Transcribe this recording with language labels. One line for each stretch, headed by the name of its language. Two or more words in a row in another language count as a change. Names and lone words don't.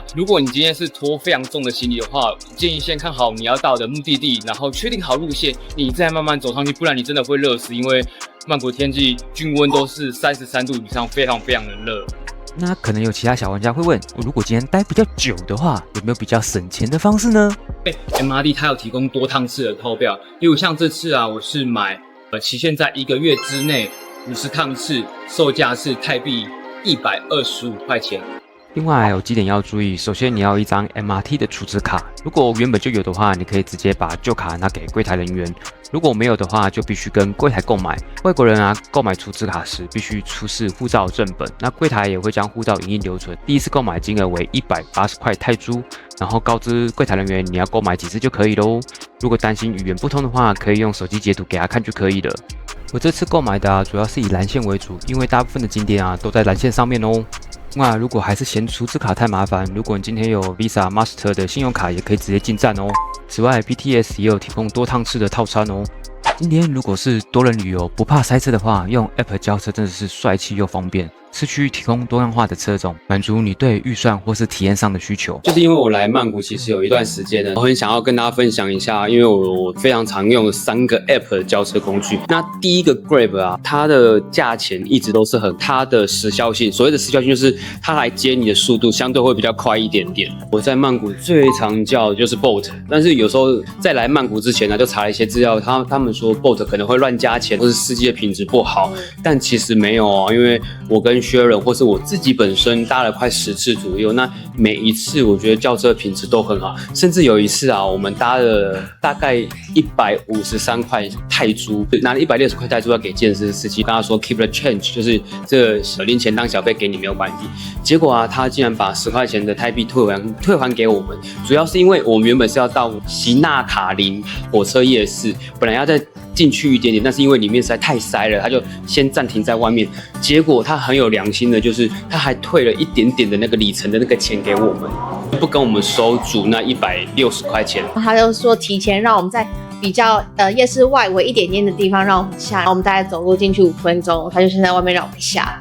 Chinese: 如果你今天是拖非常重的行李的話，建議先看好你要到的目的地，然後確定好路線，你再慢慢走上去，不然你真的会熱死，因為曼谷天氣均溫都是33度以上，非常非常的熱。那可能有其他小玩家会問，如果今天待比較久的話，有没有比較省錢的方式呢？MRT 它有提供多趟次的套票，例如像這次啊，我是買期限在1個月之內50趟次，售價是泰幣125塊錢。另外有幾點要注意，首先你要有一張 MRT 的儲值卡，如果原本就有的話，你可以直接把舊卡拿給櫃檯人員；如果沒有的話，就必須跟櫃檯購買。外國人啊，購買儲值卡時必須出示護照正本，那櫃檯也會將護照影印留存。第一次購買金額為180塊泰銖，然後告知櫃檯人員你要購買幾次就可以咯。如果擔心語言不通的話，可以用手機截圖給他看就可以了。我這次購買的主要是以藍線為主，因為大部分的景點都在藍線上面哦。那如果還是嫌儲值卡太麻煩，如果你今天有 Visa、Master 的信用卡，也可以直接進站哦。此外 ，BTS 也有提供多趟次的套餐哦。今天如果是多人旅游不怕塞車的話，用 App 叫車真的是帥氣又方便。市區提供多樣化的車種，滿足你對預算或是體驗上的需求。就是因為我來曼谷其實有一段時間呢，我很想要跟大家分享一下，因為我非常常用3個 App 的交車工具。那第一個 Grab 啊，它的價錢一直都是它的時效性，所謂的時效性就是它來接你的速度相對會比較快一點點。我在曼谷最常叫的就是 Bolt， 但是有時候在來曼谷之前呢，就查了一些資料，他們說 Bolt 可能會亂加錢，或是司機的品質不好，但其實沒有哦，因為我跟Sharon或是我自己本身搭了快10次左右，那每一次我覺得叫車品質都很好，甚至有一次啊，我們搭了大概153塊泰銖，拿了160塊泰銖要給健身司機，跟他說
English: keep the change，
Chinese: 就是這個小零錢當小費給你沒有關係。結果啊，他竟然把10塊錢的泰幣退還給我們，主要是因為我們原本是要到席納卡林火車夜市，本來要再進去一點點，但是因為裡面實在太塞了，他就先暫停在外面。結果他很有良心的，就是他還退了一點點的那個里程的那個錢給我們，不跟我們收足那160塊錢。他就說提前讓我們在比較夜市外圍一點點的地方讓我們下，然後我們大概走路進去5分鐘，他就先在外面讓我們下。